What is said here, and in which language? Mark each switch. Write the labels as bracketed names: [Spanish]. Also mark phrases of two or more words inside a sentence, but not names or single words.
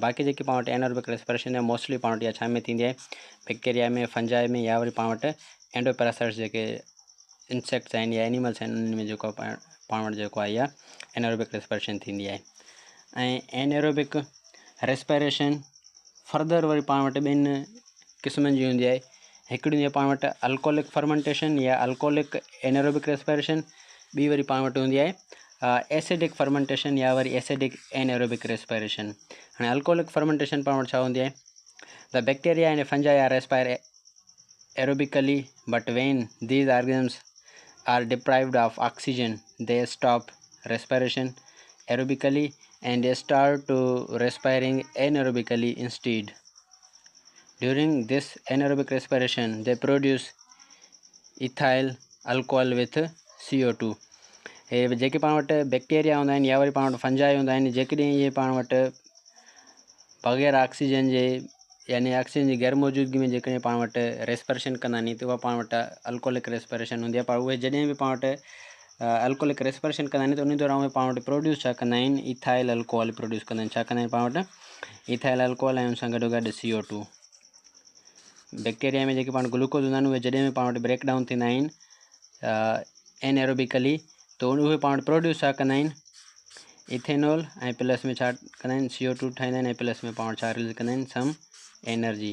[Sindhi] बाक़ी जेकी पाण वटि [English] anaerobic respiration [Sindhi] आहे मोस्टली पाण वटि इहा छा में थींदी आहे बैक्टीरिया में फंजाई में या वरी पाण वटि एंडोपैरासाइट्स जेके इंसेक्ट्स आहिनि या एनिमल्स आहिनि उन में जेको पाण वटि जेको आहे इहा [English] anaerobic respiration [Sindhi] थींदी आहे। ऐं [English] anaerobic respiration [Sindhi] फर्दर वरी पाण वटि ॿिनि क़िस्मनि जी हूंदी आहे। हिकिड़ी हूंदी आहे पाण वटि [English] alcoholic fermentation [Sindhi] या [English] alcoholic anaerobic respiration, [Sindhi] ॿी वरी पाण वटि हूंदी आहे [English] acidic fermentation [Sindhi] या वरी [English] acidic anaerobic respiration. [Sindhi] हाणे अल्कोहलिक फर्मेंटेशन पाण वटि छा हूंदी आहे [English] the bacteria and fungi are respire aerobically but when these organisms are deprived of oxygen they stop respiration aerobically and they start to respiring anaerobically instead। During this anaerobic respiration they produce ethyl alcohol with CO2। [Sindhi] हे जेके पाण वटि बैक्टीरिया हूंदा आहिनि या वरी पाण वटि फंजाई हूंदा आहिनि जेकॾहिं इहे पाण वटि बग़ैर ऑक्सीजन जे यानी ऑक्सीजन जी गैर मौजूदगी में जेकॾहिं पाण वटि रेस्पिरेशन कंदा आहिनि त उहा पाण वटि [English] alcoholic respiration [Sindhi] हूंदी आहे। पर उहे जॾहिं बि पाण वटि [English] alcoholic respiration [Sindhi] कंदा आहिनि त उन दौरान उहे पाण वटि प्रोड्यूस छा कंदा आहिनि [English] ethyl alcohol [Sindhi] प्रोड्यूस कंदा आहिनि। छा कंदा आहिनि पाण वटि [English] ethyl alcohol [Sindhi] ऐं उन सां गॾो गॾु CO2। बैक्टीरिया में जेके पाण ग्लूकोज हूंदा आहिनि उहे जॾहिं बि पाण वटि [English] break down [Sindhi] थींदा आहिनि एनएरोबिकली त उहे पाण वटि प्रोड्यूस छा कंदा आहिनि इथेनॉल ऐं प्लस में छा कंदा आहिनि CO2 ठाहींदा आहिनि ऐं प्लस में पाण वटि छा रिलीज़ कंदा आहिनि [English] some energy.